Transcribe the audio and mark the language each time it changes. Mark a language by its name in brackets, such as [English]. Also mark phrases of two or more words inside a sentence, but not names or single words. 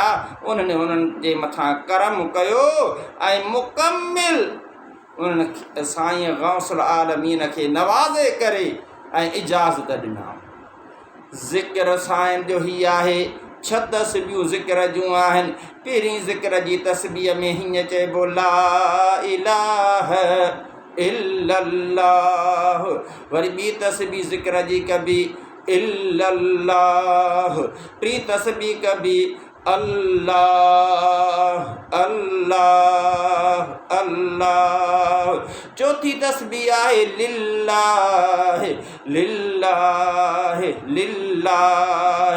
[Sindhi] उन्हनि जे मथां करम कयो ऐं मुकमिल उन्हनि साईं गौसुल आलमीन खे नवाज़े करे ऐं इजाज़त ॾिना। ज़िक्र साईं जो ही आहे। 6 तस्बीहूं ज़िक्र जूं आहिनि। पहिरीं ज़िक्र जी तस्बीह में हीअं चइबो, [Arabic] لا إله إلا الله. [Sindhi] वरी ॿी तस्बीह ज़िक्र जी कबी इल्लल्लाह। टी तस्बीह कबी अल्लाह अल्लाह अल्लाह। चौथी तस्बीह आहे [Arabic] لله لله لله.